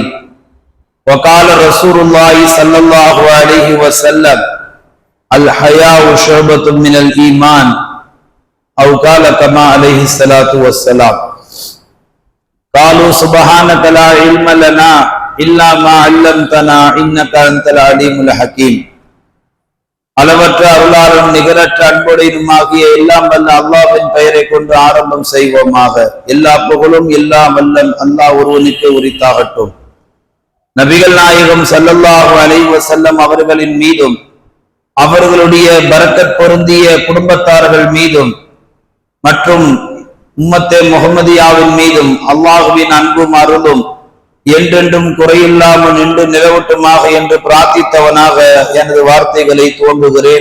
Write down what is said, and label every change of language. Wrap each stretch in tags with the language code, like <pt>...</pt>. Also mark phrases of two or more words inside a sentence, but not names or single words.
<ar>وقال رسول الله صلى الله عليه وسلم الحياء شعبة من الإيمان أو قال كما عليه الصلاة والسلام. قالوا سبحانك لا علم لنا إلا ما علمتنا إنك أنت العليم الحكيم.</ar> <ta>அளவற்ற அருளாளன் நிகரற்ற அன்புடையனுமாகிய எல்லாம் வல்ல அல்லாஹ்வின் பெயரை கொண்டு ஆரம்பம் செய்வோமாக. எல்லா புகழும் எல்லாம் வல்லன் அல்லாஹ் ஒருவனுக்கு உரித்தாகட்டும். நபிகள் நாயகம்</ta> <ar>صلى الله عليه وسلم</ar> <ta>அவர்களின் மீதும் அவர்களுடைய பரக்கத் பொருந்திய குடும்பத்தார்கள் மீதும் மற்றும் உம்மத்தே முஹம்மதியாவின் மீதும் அல்லாஹுவின் அன்பும் அருளும் என்றென்றும் குறையில்லாமல் நின்று நிலவட்டுமாக என்று பிரார்த்தித்தவனாக எனது வார்த்தைகளை துவங்குகிறேன்.</ta>